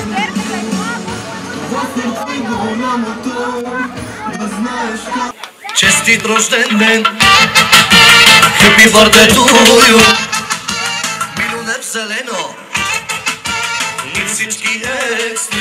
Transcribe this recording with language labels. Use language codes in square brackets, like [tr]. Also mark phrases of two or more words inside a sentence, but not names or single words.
[bg] Че честит рожден ден. [en] Happy birthday to you. [bg] Милионер зелено и всички екстри.